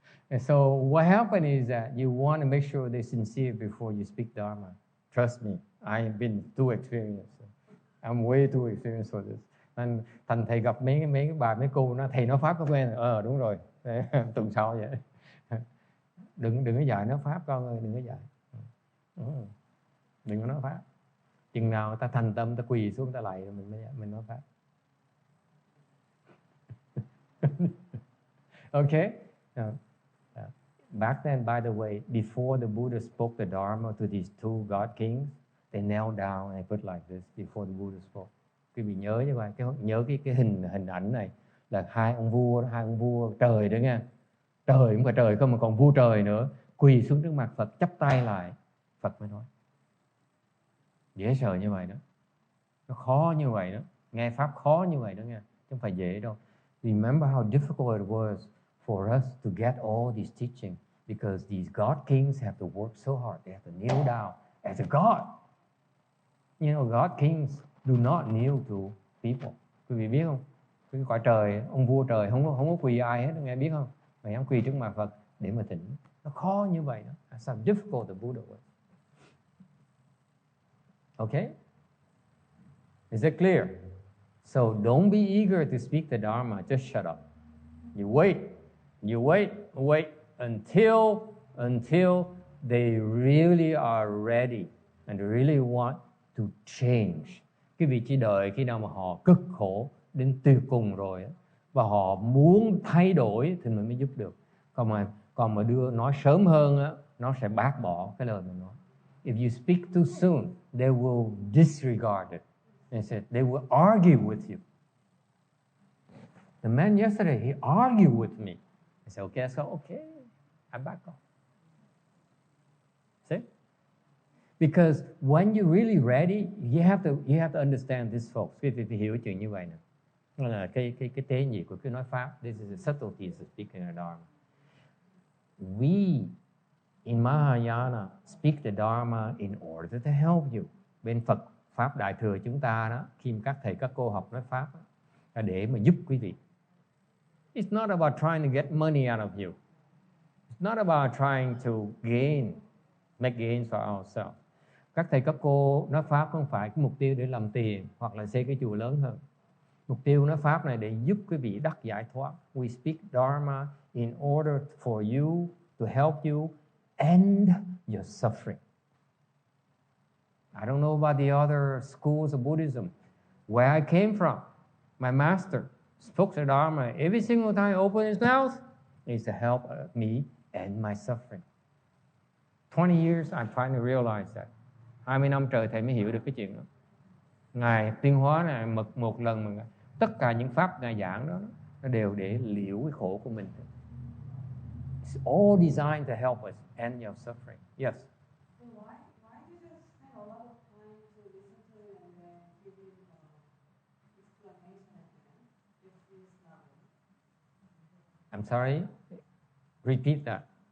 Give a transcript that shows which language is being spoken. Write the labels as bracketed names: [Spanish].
[English] And so what happened is that you want to make sure they're sincere before you speak Dharma. Trust me, I have been too experienced. I'm way too experienced for this. [Vietnamese] Nên thành thầy gặp mấy bà mấy cô nó thầy nói pháp có quen. Đúng rồi. Tuần sau vậy. Đừng có dạy nói pháp con ơi, đừng có dạy. Đừng có nói pháp. Chừng nào ta thành tâm, ta quỳ xuống ta lạy rồi mình nói pháp. [English] Okay? Back then, by the way, before the Buddha spoke the Dharma to these two God kings, they knelt down and put like this before the Buddha spoke. [Vietnamese] Quý vị nhớ như vậy, nhớ cái hình ảnh này là hai ông vua trời đó nha. Trời không phải trời không mà còn vua trời nữa, quỳ xuống trước mặt Phật chắp tay lại, Phật mới nói. Dễ sợ như vậy đó. Nó khó như vậy đó, nghe pháp khó như vậy đó nha, chứ không phải dễ đâu. [English] Remember how difficult it was for us to get all these teaching, because these God kings have to work so hard. They have to kneel down as a God. You know, God kings do not kneel to people. [Vietnamese] Quý vị biết không? Cái cõi trời, ông vua trời không có quỳ ai hết, nghe biết không? Mà dám quỳ trước mặt Phật để mà thỉnh. Nó khó như vậy đó. [English] That's how difficult the Buddha was. Okay? Is it clear? So don't be eager to speak the Dharma. Just shut up. You wait until they really are ready and really want to change. [Vietnamese] Cái vị chỉ đợi khi nào mà họ cực khổ đến tuyệt cùng rồi và họ muốn thay đổi thì mình mới giúp được. Còn mà nói sớm hơn á, nó sẽ bác bỏ cái lời mình nói. [English] If you speak too soon, they will disregard it. They will argue with you. The man yesterday, he argued with me. I said, okay, I back off. See? Because when you're really ready, you have to understand this, folks. [Vietnamese] Thì hiểu chuyện như vậy nè. Đó là cái tế nhị của cái nói pháp. [English] This is the subtleties of speaking the Dharma. We in Mahayana speak the Dharma in order to help you. [Vietnamese] Bên Phật Pháp Đại Thừa chúng ta đó, khi các thầy các cô học nói pháp đó, là để mà giúp quý vị. [English] It's not about trying to get money out of you. It's not about trying to make gains for ourselves. [Vietnamese] Các thầy các cô nói pháp không phải cái mục tiêu để làm tiền hoặc là xây cái chùa lớn hơn. Mục tiêu nói pháp này để giúp quý vị đắc giải thoát. [English] We speak dharma in order for you to help you end your suffering. I don't know about the other schools of Buddhism. Where I came from, my master spoke the dharma every single time he opened his mouth is to help me end my suffering. 20 years I'm trying to realize that. [Vietnamese] 20 năm trời thầy mới hiểu được cái chuyện đó. Ngài tiến hóa này một lần mà tất cả những pháp Ngài giảng đó nó đều để liễu cái khổ của mình. [English] It's all designed to help us end your suffering. Yes. So why do you just spend a lot of time to listen to it and then give it explanation at the end if it's not? I'm sorry. Repeat that.